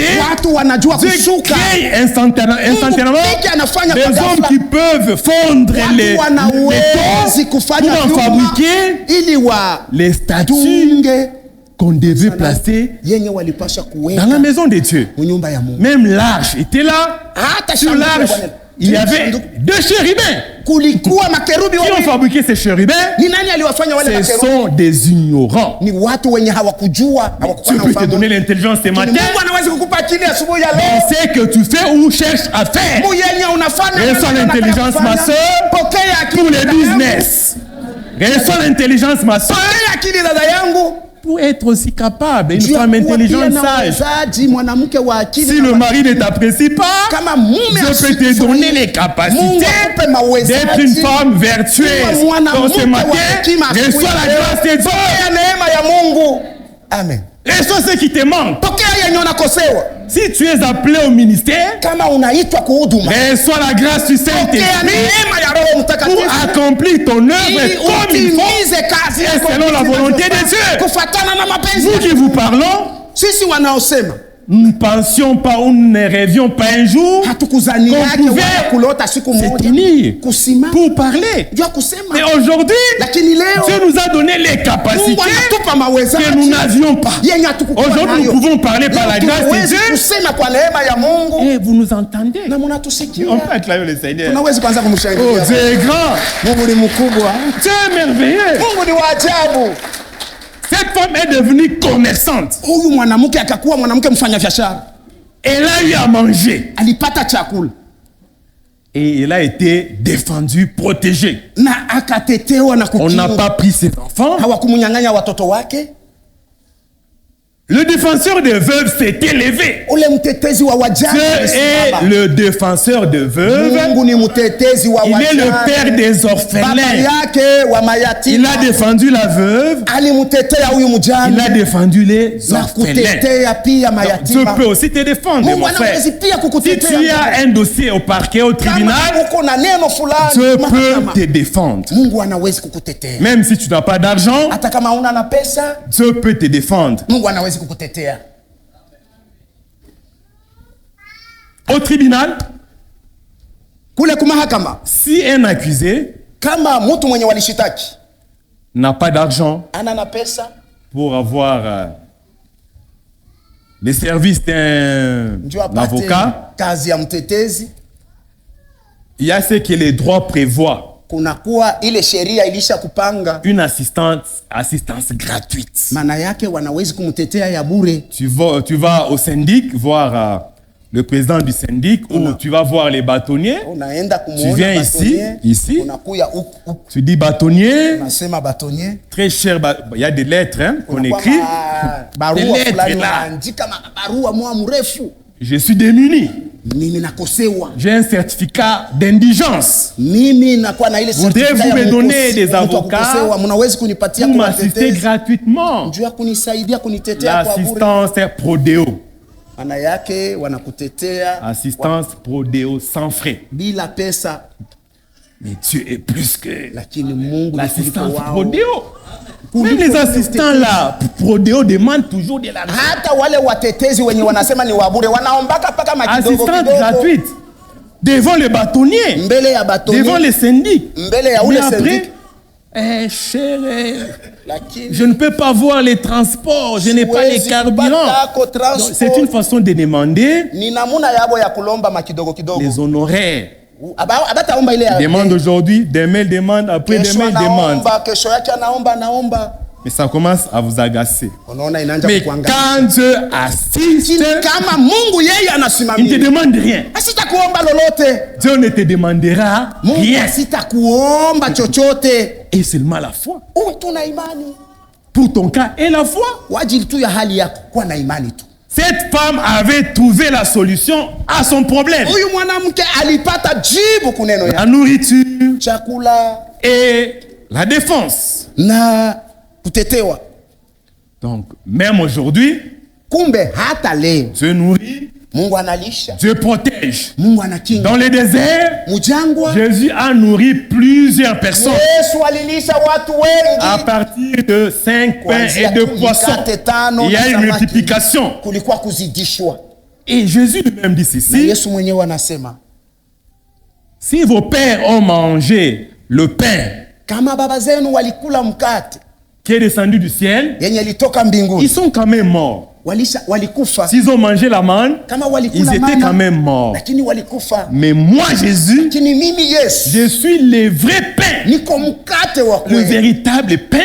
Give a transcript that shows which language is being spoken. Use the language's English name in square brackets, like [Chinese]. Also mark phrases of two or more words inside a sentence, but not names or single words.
[French] Dieu crée instantanément des hommes qui peuvent fondre les tons pour en fabriquer les statues qu'on devait placer dans la maison de Dieu. Même l'arche était là. Sur l'arche, il y avait 2 chérubins. [Swahili] Kulikuwa makerubi [French] Qui ont [Swahili] wawili. [French] fabriqué ces chérubins? [Swahili] Ni nani aliwafanya wale [French] Ce [Swahili] makerubi? [French] sont des ignorants. [Swahili] Ni watu wenye hawakujua, hawakuwa [French] Dieu [Swahili] na [French] peut te [Swahili] ufahamu. [French] donner l'intelligence ce matin. [Swahili] Mungu anaweza kukupa akili asubuhi ya [French] On [Swahili] leo. [French] sait que tu fais ou cherches à faire. [Swahili] Yenye unafanya [French] Reçois [Swahili] wewe [French] l'intelligence, [Swahili] unataka [French] ma [Swahili] kufanya. [French] soeur, [Swahili] Pokea akili [French] pour le [Swahili] dada yangu. [French] business. Reçois l'intelligence, ma soeur, [Swahili] Pokea akili dada yangu. [French] pour être aussi capable. Une [Swahili] Juu ya [French] femme [Swahili] kuwa [French] intelligente, [Swahili] pia na [French] sage. [Swahili] uwezaji, mwanamke wa akili [French] Si [Swahili] na [French] le mari ne t'apprécie pas, [Swahili] kama mume [French] Dieu peut te [Swahili] asifurahi, [French] donner les [Swahili] Mungu [French] capacités [Swahili] akupe mawezaji. [French] d'être une femme vertueuse. [Swahili] Kuwa [French] Donc [Swahili] mwanamke [French] ce [Swahili] wa [French] matin, [Swahili] hekima [French] reçois la [Swahili] asubuhi. [French] grâce de Dieu. [Swahili] Pokea neema ya Mungu. Amen. [French] Reçois ce qui te manque. [Swahili] Pokea yenye unakosewa. [French] Si tu es appelé au ministère, [Swahili] Kama unaitwa kuhuduma, [French] reçois la grâce du [Swahili] pokea [French] Saint-Esprit [Swahili] neema ya Roho [French] pour [Swahili] Mtakatifu [French] accomplir ton [Swahili] ili [French] œuvre comme il faut. [Swahili] utimize kazi [French] Et [Swahili] yako [French] selon la volonté de Dieu. [Swahili] kufuatana na mapenzi [French] Nous [Swahili] ya [French] qui vous parlons, [Swahili] sisi wanaosema [French] nous ne pensions pas ou nous ne rêvions pas un jour [Swahili] hatukuzani [French] qu'on [Swahili] yake [French] pouvait [Swahili] wala kulota siku [French] se [Swahili] moja [French] tenir [Swahili] kusimama [French] pour parler. [Swahili] jua kusema, [French] Mais aujourd'hui, [Swahili] lakini leo [French] Dieu nous a donné les [Swahili] Mungu [French] capacités [Swahili] anatupa [French] que [Swahili] mawezaji [French] nous n'avions pas. [Swahili] yenye hatukukuwa [French] Aujourd'hui, nous [Swahili] nayo. [French] pouvons parler par la [Swahili] Leo [French] grâce de [Swahili] tunaweza [French] Dieu. [Swahili] kusema kwa neema ya Mungu [French] Et vous nous entendez. [Swahili] na mnatusikia. [French] On peut acclamer le Seigneur. [Swahili] Tunaweza kwanza [French] Oh, [Swahili] kumshangilia. [French] Dieu est grand. [Swahili] Mungu ni mkubwa, [French] Dieu est merveilleux. [Swahili] Mungu ni wa ajabu. [French] Cette femme est devenue commerçante. [Swahili] Huyu mwanamke akakuwa mwanamke mfanyabiashara, [French] Elle a eu à manger. [Swahili] alipata chakula [French] Et elle a été défendue, protégée. [Swahili] na akatetewa na [French] On n'a [Swahili] kukinga. [French] pas pris ses enfants. [Swahili] Hawakumnyang'anya watoto wake. [French] Le défenseur des veuves s'est élevé. [Swahili] Ule mtetezi wa wajane [French] Dieu est [Swahili] alisimama. [French] le défenseur de veuves. [Swahili] Mungu ni mtetezi wa [French] Il est [Swahili] wajane. [French] le père des [Swahili] Baba [French] orphelins. [Swahili] yake wa [French] Il [Swahili] mayatima [French] a défendu la veuve. [Swahili] alimtetea huyu [French] Il a [Swahili] mjane [French] défendu les [Swahili] na [French] orphelins. [Swahili] kutetea pia [French] Dieu [Swahili] mayatima. [French] peut aussi te défendre, [Swahili] Mungu [French] mon frère. [Swahili] anaweza pia [French] Si [Swahili] kukutetea. [French] tu as un dossier au parquet, au [Swahili] Kama [French] tribunal, [Swahili] uko na neno fulani [French] Dieu [Swahili] mahakama, [French] peut te défendre. [Swahili] Mungu anaweza kukutetea. [French] Même si tu n'as pas d'argent, [Swahili] Hata kama una na pesa, [French] Dieu peut te défendre. [Swahili] Mungu anaweza kukutetea. [French] Au tribunal, [Swahili] Kule kumahakama, [French] si un accusé [Swahili] kama mtu mwenye walishitaki [French] n'a pas d'argent [Swahili] ana na pesa, [French] pour avoir les services d'un [Swahili] ndio apate [French] avocat, [Swahili] kazi ya mtetezi, [French] il y a ce que les droits prévoient. [Swahili] kunakuwa ile sheria ilisha kupanga, [French] Une assistance gratuite. [Swahili] maana yake wanawezi kumtetea ya bure. [French] Tu vas au syndic voir le président du syndic ou tu vas voir les bâtonniers. [Swahili] Unaenda [French] Tu [Swahili] kumuona [French] viens [Swahili] batonye, [French] ici, [Swahili] unakuya huku, [French] tu dis bâtonnier, [Swahili] unasema batonye, [French] très cher, il y a des lettres hein, qu'on [Swahili] unakuwa [French] écrit. [Swahili] barua [French] Des lettres [Swahili] fulani [French] là. [Swahili] unaandika barua mwa mrefu, [French] Je suis démuni. [Swahili] mimi nakosewa, [French] J'ai un certificat d'indigence. [Swahili] mimi nakuwa na ile certificate [French] Voudrez-vous [Swahili] ya [French] me donner [Swahili] mkosi- [French] des [Swahili] mtu wa [French] avocats [Swahili] kukosewa, mnawezi kunipatia [French] Pour [Swahili] kwa [French] m'assister [Swahili] mtetezi [French] gratuitement. [Swahili] juu ya kunisaidia kunitetea kwa bure. [French] L'assistance prodéo. [Swahili] Maana yake wanakutetea [French] Assistance prodéo sans frais. [Swahili] bila pesa, [French] Mais Dieu est plus que [Swahili] lakini Mungu ni [French] l'assistance [Swahili] kuliko wao. [French] prodéo. Même les assistants là, prodéo demandent toujours de l'argent. [Swahili] Hata wale watetezi wenye wanasema ni wabure wanaombaka mpaka makidogo [French] Assistance [Swahili] kidogo [French] gratuite. Devant les bâtonniers. [Swahili] mbele ya batoni, [French] Devant les syndics. [Swahili] mbele ya [French] Mais [Swahili] ule [French] après, [Swahili] syndic, [French] cher, [Swahili] lakini [French] je ne peux pas voir les transports, je n'ai pas les [Swahili] siwezi [French] carburants. [Swahili] kupata ko [French] Donc, [Swahili] transport. [French] c'est une façon de demander [Swahili] Ni namuna yabo ya kulomba makidogo kidogo. [French] les honoraires. [Swahili] Abataomba ile ya [French] Il demande aujourd'hui, demain il demande, après [Swahili] kesho [French] demain il demande. [Swahili] anaomba, kesho yake anaomba. [French] Mais ça commence à vous agacer. [Swahili] Unaona inaanza [French] Mais [Swahili] kukuangalia. [French] quand Dieu assiste, [Swahili] Kama Mungu yeye [French] il ne te [Swahili] anasimamia, [French] demande rien. [Swahili] asitakuomba lolote. [French] Dieu ne te demandera [Swahili] Mungu [French] rien. [Swahili] asitakuomba chochote. [French] Et seulement la foi. [Swahili] Uwe tu na imani. [French] Pour ton cas et la foi. [Swahili] Kwa ajili tu ya hali yako, kuwa na imani tu. [French] Cette femme avait trouvé la solution à son problème. [Swahili] Huyu mwanamke alipata jibu kuneno ya [French] La nourriture [Swahili] chakula [French] et la défense. [Swahili] na kutetewa. [French] Donc, même aujourd'hui, [Swahili] Kumbe hata leo [French] Dieu nourrit, [Swahili] Mungu analisha, [French] Dieu protège. [Swahili] Mungu anakinga. [French] Dans le désert, [Swahili] Mujangwa [French] Jésus a nourri plusieurs personnes [Swahili] Yesu alilisha watu wengi. [French] à partir de 5 pains et [Swahili] Kuanzia [French] 2 poissons. [Swahili] mikate tano [French] Il y [Swahili] na [French] a une [Swahili] samaki. [French] multiplication. [Swahili] Kulikuwa kuzidishwa. [French] Et Jésus lui-même dit [Swahili] Na [French] ceci, [Swahili] Yesu mwenyewe anasema, [French] si vos pères ont mangé le pain [Swahili] kama baba zenu walikula mkate [French] qui est descendu du ciel, [Swahili] yenye ilitoka [French] ils [Swahili] mbinguni, [French] sont quand même morts. [Swahili] walikufa. [French] S'ils ont mangé la manne, [Swahili] Kama [French] ils [Swahili] walikula [French] étaient [Swahili] mana, [French] quand même morts. [Swahili] lakini walikufa. [French] Mais moi, Jésus, [Swahili] Lakini mimi Yesu [French] je suis le vrai pain, [Swahili] niko mkate wa [French] le [Swahili] kweli, [French] véritable pain